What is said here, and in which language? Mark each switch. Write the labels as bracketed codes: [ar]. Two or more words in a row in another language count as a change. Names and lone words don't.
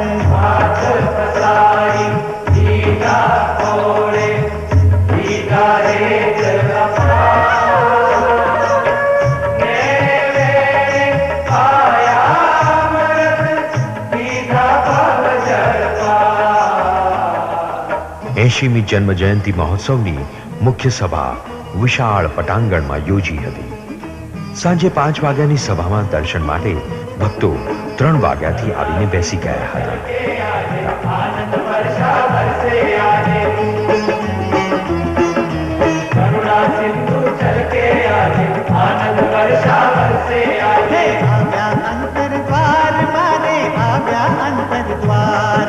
[gu] हाथ पसारी दीदा खोड़े दीदा हेत એંશીમી જન્મ જયંતિ મહોત્સવની મુખ્ય સભા વિશાળ પટાંગણમાં યોજી હતી. સાંજે 5 વાગ્યાની સભામાં દર્શન માટે ભક્તો 3 વાગ્યાથી આવીને બેસી ગયા હતા. [hi] आनंद वर्षा बरसे आए करुणा सिंधु चल के आए आनंद वर्षा बरसे आए [gu] આવ્યા અંતર દ્વાર મારે આવ્યા અંતર દ્વાર